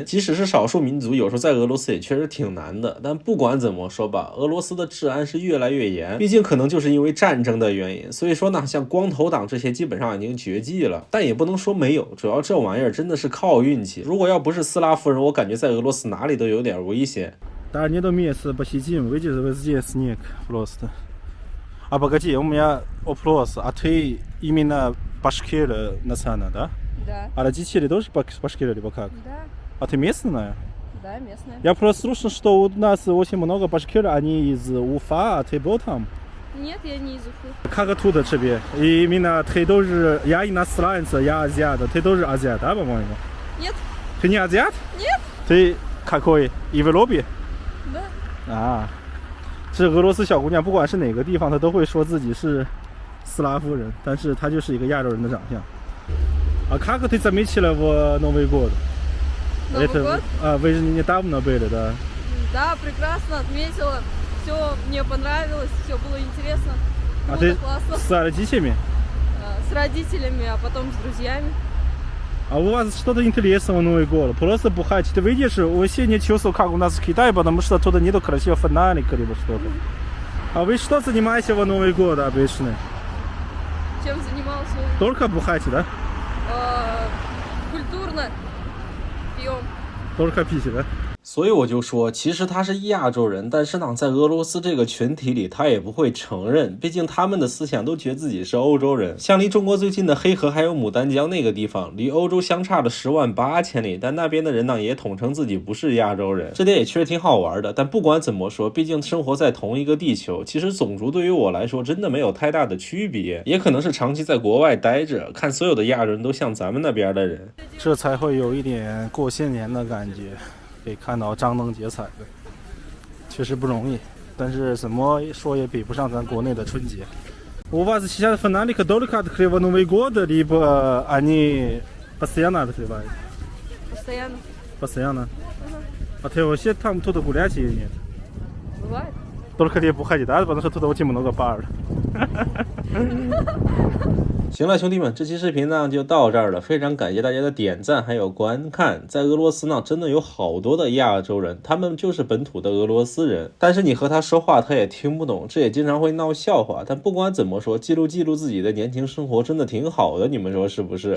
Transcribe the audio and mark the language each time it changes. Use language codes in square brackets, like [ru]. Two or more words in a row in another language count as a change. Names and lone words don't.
[zh] 即使是少数民族，有时候在俄罗斯也确实挺难的。但不管怎么说吧，俄罗斯的治安是越来越严，毕竟可能就是因为战争的原因，所以说呢，像光头党这些基本上已经绝迹了。但也不能说没有，主要这玩意儿真的是靠运气。如果要不是斯拉夫人，我感觉在俄罗斯哪里都有点危险。 [ru] Да, нет места посетим, видишь, везде снег просто. А погоди, у меня вопрос, а ты именно башкир национальный, да? Да. А родители тоже башкиры, либо как? Да. А ты местная? Да, местная. Я просто слышал, что у нас очень много башкир, они из Уфа, а ты был там? Нет, я не из Уфы. Как оттуда тебе? И именно ты тоже, я иностранец, я азиат, ты тоже азиат, да, по-моему? Нет. Ты не азиат? Нет. Ты какой? В Европе? Да. [zh] 是俄罗斯小姑娘，不管是哪个地方，她都会说自己是斯拉夫人，但是她就是一个亚洲人的长相。 [ru] Как ты заметила в Новый год? Новый год? Вы же недавно были, да? Да, прекрасно отметила. Все мне понравилось, все было интересно. А Круто, ты классно. с родителями? С родителями, а потом с друзьями. А у вас что-то интересное в Новый год? Просто бухать. Ты видишь, вообще не чувствую, как у нас в Китае, потому что тут нету красивого фонарика либо что-то. А вы что занимаетесь в Новый год обычно? Чем занимался? Только бухаете, да? Культурно пьем. Только пить, да? [zh] 所以我就说，其实他是亚洲人，但是呢，在俄罗斯这个群体里，他也不会承认，毕竟他们的思想都觉得自己是欧洲人。像离中国最近的黑河还有牡丹江那个地方，离欧洲相差了108000里，但那边的人呢，也统称自己不是亚洲人，这点也确实挺好玩的。但不管怎么说，毕竟生活在同一个地球，其实种族对于我来说真的没有太大的区别，也可能是长期在国外待着，看所有的亚洲人都像咱们那边的人，这才会有一点过新年的感觉。可以看到张灯结彩的，确实不容易，但是怎么说也比不上咱国内的春节。 [ru] У вас сейчас фонарик только открывают Новый год, либо они постоянно открывают? Постоянно. Постоянно. А ты вообще там туда гулять или нет? Бывает. Только тебе бухать, да? Потому что туда очень много пар. [zh] 行了，兄弟们，这期视频呢就到这儿了，非常感谢大家的点赞还有观看。在俄罗斯呢，真的有好多的亚洲人，他们就是本土的俄罗斯人，但是你和他说话，他也听不懂，这也经常会闹笑话。但不管怎么说，记录自己的年轻生活，真的挺好的，你们说是不是？